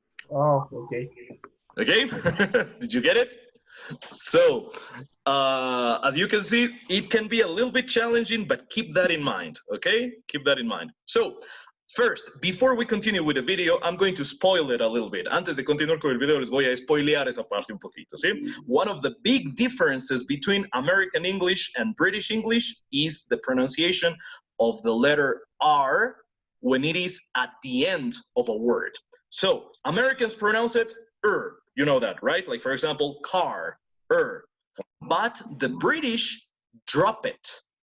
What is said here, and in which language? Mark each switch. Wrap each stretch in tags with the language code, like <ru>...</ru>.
<en>Oh, okay. Okay? Did you get it? So, as you can see, it can be a little bit challenging, but keep that in mind, okay? Keep that in mind. So, first, before we continue with the video, I'm going to spoil it a little bit.</en> <es>Antes de continuar con el video, les voy a spoilear esa parte un poquito, ¿sí?</es> <en>One of the big differences between American English and British English is the pronunciation of the letter R when it is at the end of a word. So, Americans pronounce it you know that, right? Like, for example, car, But the British drop it.</en>